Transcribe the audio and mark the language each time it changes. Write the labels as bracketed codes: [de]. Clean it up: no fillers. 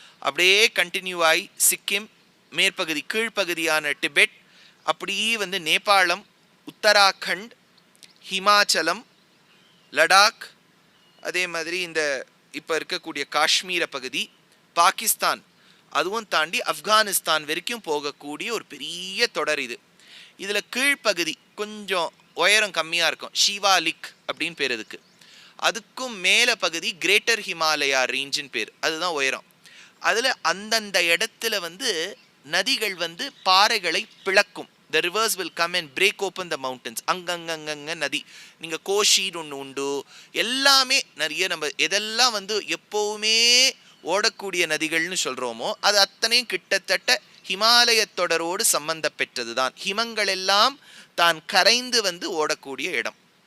[ta] அப்படியே கண்டினியூ ஆகி சிக்கிம், மேற்பகுதி கீழ்ப்பகுதியான டிபெட், அப்படியே வந்து நேபாளம், உத்தராகண்ட், ஹிமாச்சலம், லடாக், அதே மாதிரி இந்த இப்போ இருக்கக்கூடிய காஷ்மீர பகுதி, பாகிஸ்தான், அதுவும் தாண்டி ஆப்கானிஸ்தான் வரைக்கும் போகக்கூடிய ஒரு பெரிய தொடர் இது. இதில் கீழ்ப்பகுதி கொஞ்சம் உயரம் கம்மியாக இருக்கும், ஷிவாலிக் அப்படின்னு பேர் இதுக்கு. அதுக்கும் மேலே பகுதி கிரேட்டர் ஹிமாலயா ரேஞ்சின் பேர், அதுதான் உயரம். அதில் அந்தந்த இடத்துல வந்து நதிகள் வந்து பாறைகளை பிளக்கும். [en] The rivers will come and break open the mountains. [ta] அங்கங்கங்க நதி, நீங்கள் கோஷின்னு ஒன்று உண்டு, எல்லாமே நிறைய நம்ம எதெல்லாம் வந்து எப்போவுமே ஓடக்கூடிய நதிகள்னு சொல்கிறோமோ அது அத்தனையும் கிட்டத்தட்ட ஹிமாலய தொடரோடு சம்பந்தப்பெற்றது தான். ஹிமங்கள் எல்லாம் தான் கரைந்து வந்து ஓடக்கூடிய இடம்.